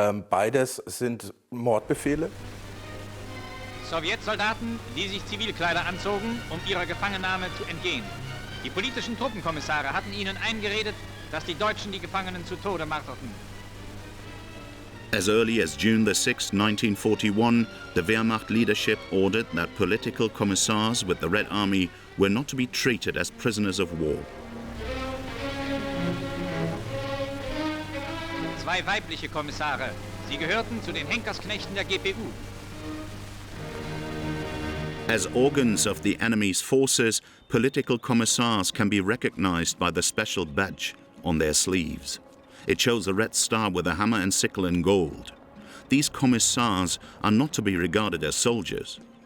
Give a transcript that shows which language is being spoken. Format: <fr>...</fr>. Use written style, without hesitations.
<de>Beides sind Mordbefehle. Sowjetsoldaten, die sich Zivilkleider anzogen, ihrer Gefangennahme zu entgehen. Die politischen Truppenkommissare hatten ihnen eingeredet, dass die Deutschen die Gefangenen zu Tode marterten.</de> <en>As early as June 6, 1941, the Wehrmacht leadership ordered that political commissars with the Red Army were not to be treated as prisoners of war.</en> <de>Zwei weibliche Kommissare. Sie gehörten zu den Henkersknechten der GPU.</de> <en>As organs of the enemy's forces, political commissars can be recognized by the special badge on their sleeves. It shows a red star with a hammer and sickle in gold. These commissars are not to be regarded as soldiers.</en>